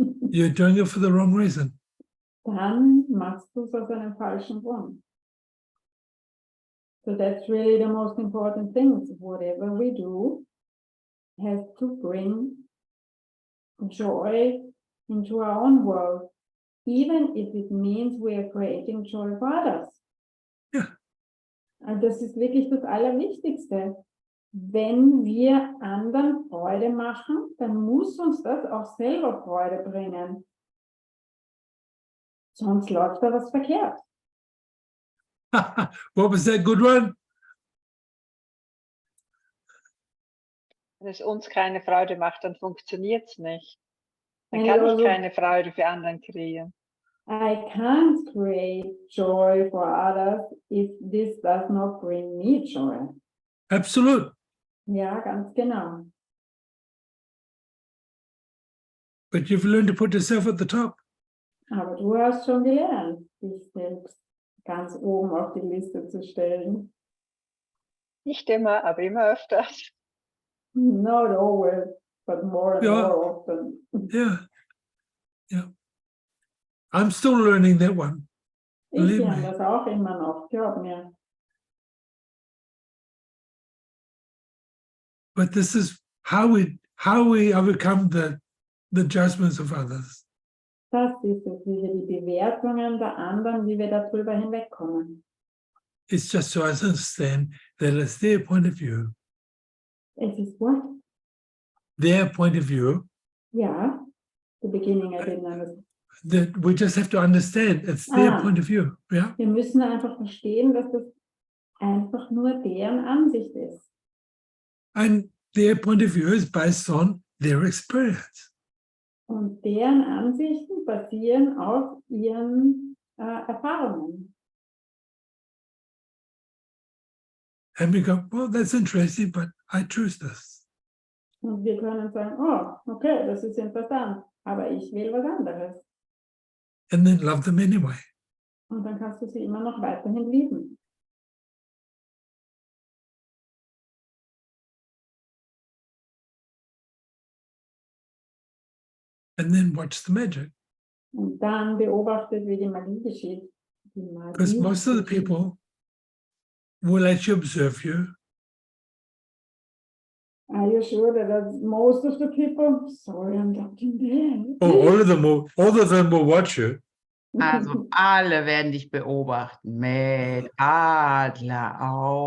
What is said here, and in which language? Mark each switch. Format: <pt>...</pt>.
<en>you're doing it for the wrong reason.</en> <de>dann machst du es aus einem falschen Grund.</de> <en>So that's really the most important thing. Whatever we do has to bring joy into our own world, even if it means we are creating joy for others.</en> <de>Ja. Und das ist wirklich das Allerwichtigste. Wenn wir anderen Freude machen, dann muss uns das auch selber Freude bringen. Sonst läuft da was verkehrt.</de> <en>What was that good one?</en> <de>Wenn es uns keine Freude macht, dann funktioniert es nicht. Dann</de> <en>And</en> <de>kann ich also, keine Freude für anderen kreieren.</de> <en>I can't create joy for others if this does not bring me joy. Absolute.</en> <de>Ja, ganz genau.</de> <en>But you've learned to put yourself at the top.</en> <de>Aber du hast schon gelernt, dich selbst ganz oben auf die Liste zu stellen. Nicht immer, aber immer öfters.</de> <en>Not always, but more and</en> <de>Ja.</de> <en>more often. Yeah. Yeah. I'm still learning that one.</en> <de>Ich</de> <en>Believe</en> <de>lerne</de> <en>me.</en> <de>das auch immer noch, glaub mir.</de> <en>But this is how we overcome the judgments of others.</en> <de>Das ist es, wie wir die Bewertungen der anderen, wie wir darüber hinwegkommen.</de> <en>It's just to understand that it's their point of view.</en> <de>Es ist</de> <en>what? Their point of view. Ja, the beginning I didn't understand. That we just have to understand it's their point of view. Yeah.</en> <de>Wir müssen einfach verstehen, dass das einfach nur deren Ansicht ist.</de> <en>And their point of view is based on their experience.</en> <de>Und deren Ansichten basieren auf ihren Erfahrungen.</de> <en>And we go, well, that's interesting, but I choose this.</en> <de>Und wir können sagen, oh, okay, das ist interessant, aber ich will was anderes.</de> <en>And then love them anyway.</en> <de>Und dann kannst du sie immer noch weiterhin lieben.</de> <en>And then watch the magic.</en> <de>Und dann beobachtet, wie die Magie geschieht.</de> <en>Because most of the people will actually observe you. Are you sure that most of the people? Sorry, I'm talking there. Oh, all of them will watch you.</en> <de>Also alle werden dich beobachten mit Adleraugen.</de>